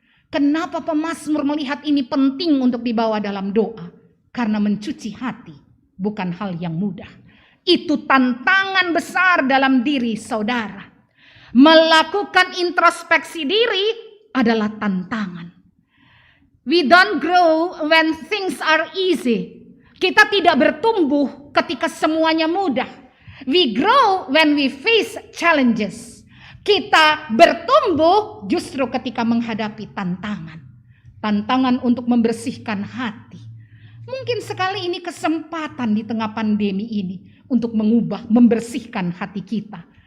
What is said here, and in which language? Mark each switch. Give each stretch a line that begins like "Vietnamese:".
Indonesian: Kenapa pemazmur melihat ini penting untuk dibawa dalam doa? Karena mencuci hati bukan hal yang mudah. Itu tantangan besar dalam diri saudara. Melakukan introspeksi diri adalah tantangan.
English: We don't grow when things are easy.
Indonesian: Kita tidak bertumbuh ketika semuanya mudah.
English: We grow when we face challenges.
Indonesian: Kita bertumbuh justru ketika menghadapi tantangan. Tantangan untuk membersihkan hati. Mungkin sekali ini kesempatan di tengah pandemi ini untuk mengubah, membersihkan hati kita.